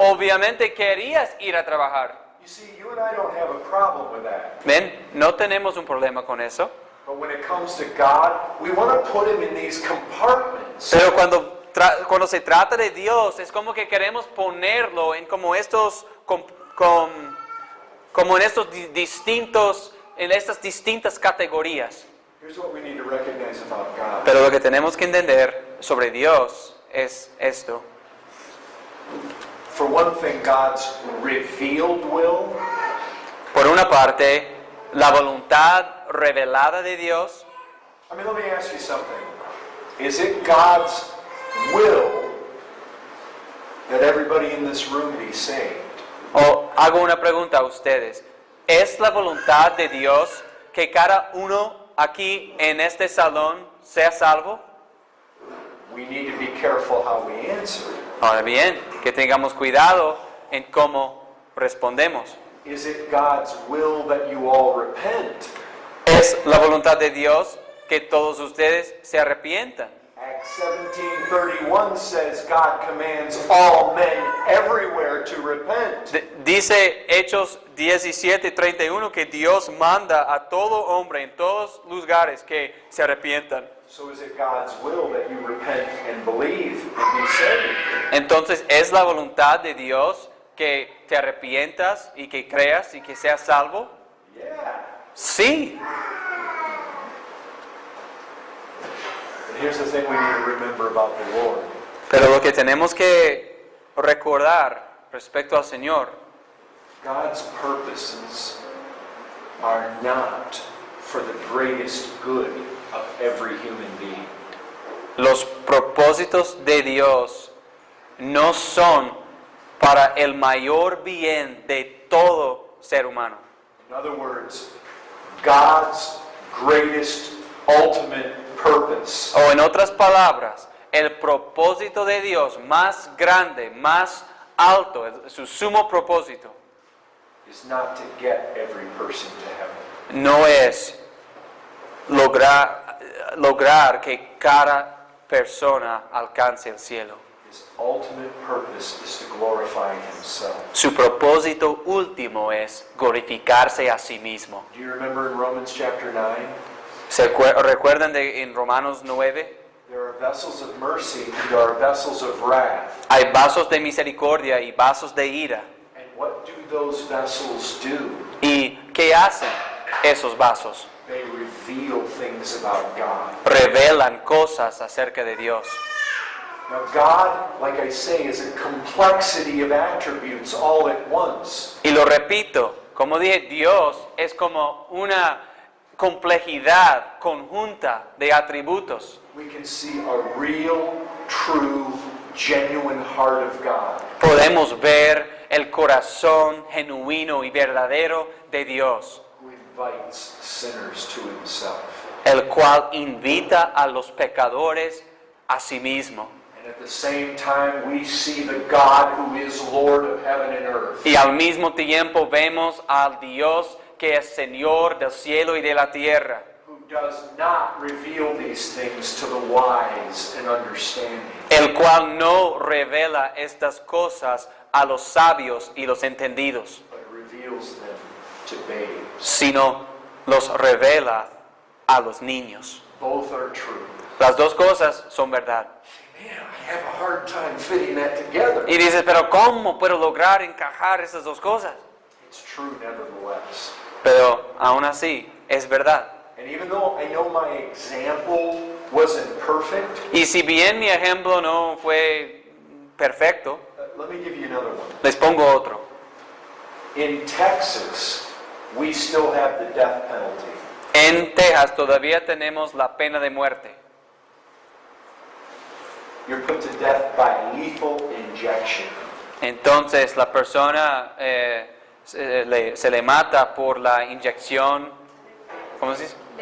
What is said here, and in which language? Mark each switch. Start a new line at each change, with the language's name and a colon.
Spanish: Obviamente querías ir a trabajar.
English: You see, you and I don't have a problem with that.
Spanish: Ven, no tenemos un problema con eso.
English: But when it comes to God, we want to put him in these compartments.
Spanish: Pero cuando se trata de Dios, es como que queremos ponerlo en como estos, como en estos distintos, en estas distintas categorías.
English: Here's what we need to recognize about God.
Spanish: Pero lo que tenemos que entender sobre Dios es esto.
English: For one thing, God's revealed will
Spanish: Por una parte, la voluntad revelada de Dios.
English: I mean, let me ask you something. Is it God's will that everybody in this room be saved?
Spanish: O hago una pregunta a ustedes. ¿Es la voluntad de Dios que cada uno aquí en este salón sea salvo?
English: We need to be careful how we answer it.
Spanish: Ahora bien, que tengamos cuidado en cómo respondemos.
English: Is it God's will that you all repent?
Spanish: ¿Es la voluntad de Dios que todos ustedes se arrepientan?
English: Acts 17:31 says God commands all men everywhere to repent.
Spanish: Dice Hechos 17:31 que Dios manda a todo hombre en todos lugares que se arrepientan.
English: So is it God's will that you repent and believe and be saved?
Spanish: Entonces, ¿es la voluntad de Dios que te arrepientas y que creas y que seas salvo?
English: Yeah.
Spanish: Sí.
English: But here's the thing we need to remember about the Lord.
Spanish: Pero lo que tenemos que recordar respecto al Señor,
English: God's purposes are not for the greatest good of every human being.
Spanish: los propósitos de Dios no son para el mayor bien de todo ser humano.
English: In other words, God's greatest ultimate purpose
Spanish: O en otras palabras, el propósito de Dios más grande, más alto, su sumo propósito,
English: is not to get every person to heaven.
Spanish: no es lograr que cada persona alcance el cielo.
English: His ultimate purpose is to glorify himself.
Spanish: Su propósito último es glorificarse a sí mismo.
English: Do you remember in Romans chapter 9?
Spanish: ¿Se recuerdan en Romanos 9?
English: There are vessels of mercy and there are vessels of wrath.
Spanish: Hay vasos de misericordia y vasos de ira.
English: And what do those vessels do?
Spanish: ¿Y qué hacen esos vasos?
English: They reveal things about God.
Spanish: Revelan cosas acerca de Dios.
English: Now God, like I say, is a complexity of attributes all at once.
Spanish: Y lo repito, como dije, Dios es como una complejidad conjunta de atributos.
English: We can see a real, true, genuine heart of God.
Spanish: Podemos ver el corazón genuino y verdadero de Dios,
English: Who invites sinners to himself.
Spanish: el cual invita a los pecadores a sí mismo.
English: And at the same time, we see the God who is Lord of heaven and earth.
Spanish: Y al mismo tiempo vemos al Dios que es Señor del cielo y de la tierra,
English: Who does not reveal these things to the wise and understanding,
Spanish: el cual no revela estas cosas a los sabios y los entendidos,
English: but reveals them to babes.
Spanish: sino los revela a los niños.
English: Both are true.
Spanish: Las dos cosas son verdad.
English: Man, I have a hard time fitting that together.
Spanish: Y dices, pero ¿cómo puedo lograr encajar esas dos cosas?
English: It's true nevertheless.
Spanish: Pero aún así, es verdad.
English: And even though I know my example wasn't perfect,
Spanish: Y si bien mi ejemplo no fue perfecto,
English: let me give you another one.
Spanish: les pongo otro.
English: In Texas, we still have the death penalty.
Spanish: En Texas todavía tenemos la pena de muerte.
English: You're put to death by lethal injection.
Spanish: Entonces la persona se le mata por la inyección, ¿cómo se dice?